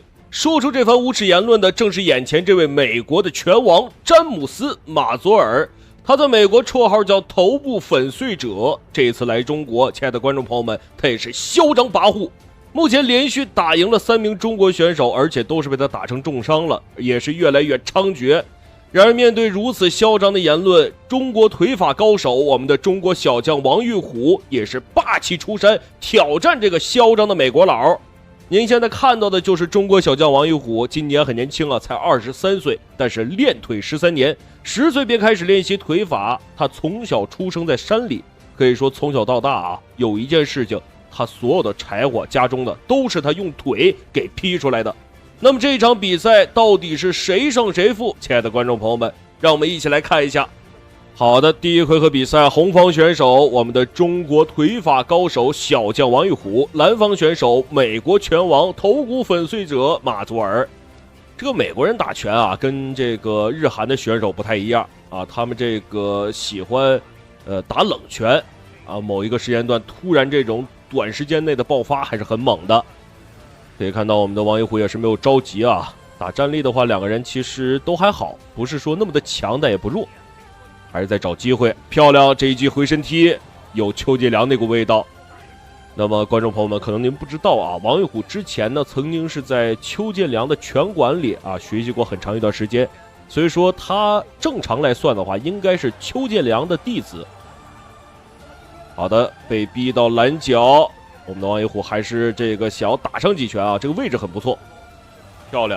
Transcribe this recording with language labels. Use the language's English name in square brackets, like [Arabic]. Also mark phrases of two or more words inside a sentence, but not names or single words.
[Chinese] 說出這番無恥言論的，正是眼前這位美國的拳王詹姆斯·馬佐爾。他在美國綽號叫頭部粉碎者。這一次來中國，親愛的觀眾朋友們，他也是囂張跋扈。目前連續打贏了3名中國選手，而且都是被他打成重傷了，也是越來越猖獗。然而面对如此囂張的言論，中國腿法高手我們的中国小将王玉虎也是霸氣出山，挑戰這個囂張的美國佬。您現在看到的就是中国小将王玉虎，今年很年輕啊，才23岁，但是練腿13年，10歲便開始練習腿法。他從小出生在山裡，可以說從小到大啊，有一件事情，他所有的柴火家中的都是他用腿给劈出來的。那麼这一場比賽到底是誰勝誰負？親愛的觀眾朋友們，讓我們一起來看一下。好的，第一回合比賽，紅方選手我們的中國腿法高手小將王玉虎，藍方選手美國拳王头骨粉碎者馬佐爾。這個美國人打拳啊，跟這個日韓的選手不太一樣啊，他們這個喜歡打冷拳啊，某一個時間段突然這種短時間內的爆發還是很猛的。可以看到我们的王玉虎也是没有着急啊，打站立的话两个人其實都還好，不是說那麼的強但也不弱，還是在找機會。漂亮，這一記回身踢有邱建良那股味道。那麼觀眾朋友們，可能您不知道啊，王玉虎之前呢曾經是在邱建良的拳館裡啊學習過很長一段時間，所以說他正常來算的話應該是邱建良的弟子。好的，被逼到攔腳，我們的王玉虎還是這個想要打上幾拳啊，這個位置很不錯，漂亮。